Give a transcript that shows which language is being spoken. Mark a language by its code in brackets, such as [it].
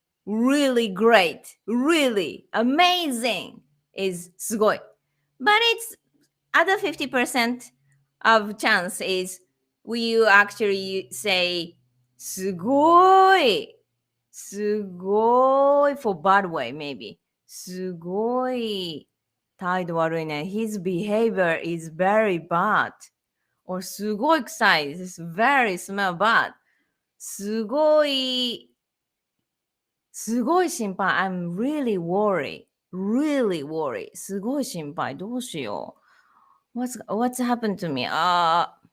[en] Really great, really amazing is sugoi. But it's other 50% of chance is we actually say sugoi, sugoi for bad way maybe. [ja] Sugoi 態度悪いね. [en] His behavior is very bad. [ja] Or すごい臭い. [en] This very smell bad. [ja] すごい、すごい心配. [en] I'm really worried. Really worried. [ja] すごい心配。どうしよう。 [en] What's happened to me? Yeah.